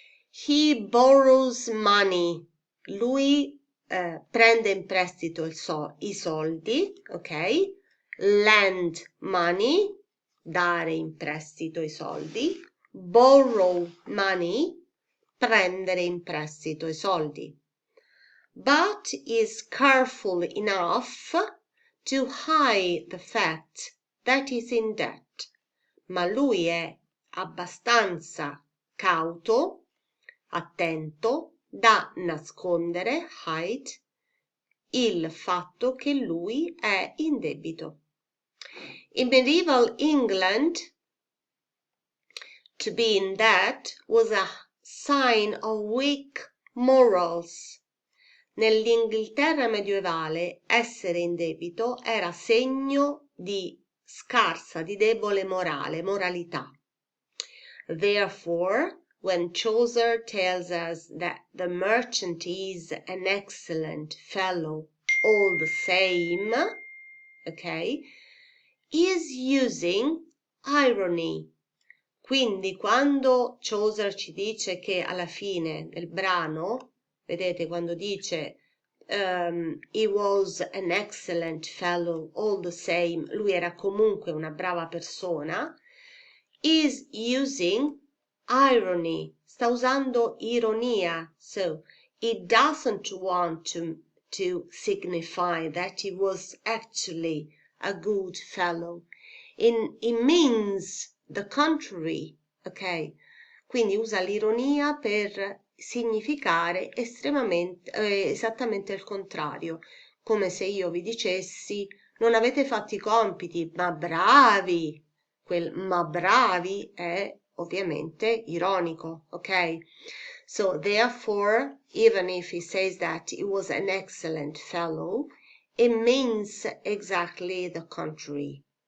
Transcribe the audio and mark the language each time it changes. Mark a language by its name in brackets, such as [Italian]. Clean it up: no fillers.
[Italian] He borrows money. Lui prende in prestito i soldi, ok? Lend money, dare in prestito i soldi. Borrow money, prendere in prestito i soldi. [English] But is careful enough to hide the fact that he's in debt. [Italian] Ma lui è abbastanza cauto, attento, da nascondere, hide, il fatto che lui è in debito. [English] In medieval England, to be in debt was a sign of weak morals. [Italian] Nell'Inghilterra medievale essere in debito era segno di scarsa, di debole moralità. [English] Therefore, when Chaucer tells us that the merchant is an excellent fellow all the same, okay, he is using irony. [Italian] Quindi quando Chaucer ci dice che alla fine del brano, vedete quando dice [English] he was an excellent fellow all the same, lui era comunque una brava persona, is using irony, sta usando ironia, so it doesn't want to signify that he was actually a good fellow. It means the contrary, ok? [Italian] Quindi usa l'ironia per significare esattamente il contrario, come se io vi dicessi non avete fatto i compiti, ma bravi. Quel ma bravi è ovviamente ironico, ok? [English] So therefore, even if he says that he was an excellent fellow, it means exactly the contrary.